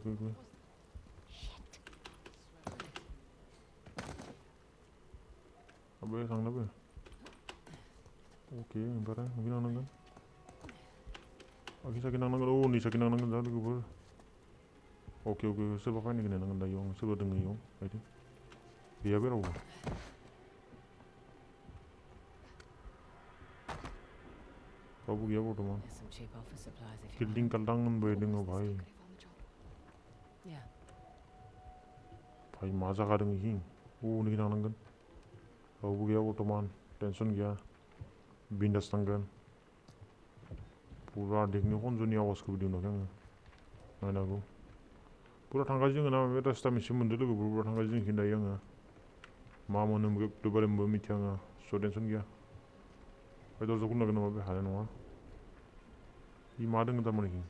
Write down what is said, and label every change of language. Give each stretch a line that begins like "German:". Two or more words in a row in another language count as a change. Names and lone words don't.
Bodo: अबे थांनाबो ओके ओमफ्राय माखि थांनांगोन आखि साखि थांनांगोन नै साखि थांनांगोन दा लोगोफोर ओके सोरबा फैनो नायनांगोन दा इयाव सोरबा दोङो इयाव बायदि गैया बे रावबो रावबो गैया बर्थमान
English: There's some cheap office supplies if you किल्डिं want.
Bodo: कल्डां होनबाय दोङो भाई
English: Yeah.
Bodo: भाई मा जागा दोङो इखिं नैखि थांनांगोन रावबो गैया बर्थमान टेनसन गैया बिन्दास थांगोन पुरा दिगनि खनज'नि आवाजखौबो दिहुनाखै आङो नायनांगौ पुरा थांगासिनो जोङो ना बे रास्ता मोनसे मोनदो लोगोफोर पुरा थांगासिनो जोंखिन दायो आङो मा मोनो एकदबारे मिथिया आङो स' टेनसन गैया बे दरजा खुलिनांगोन नामा बे हानाय नङा इ मा दोङो थारमाने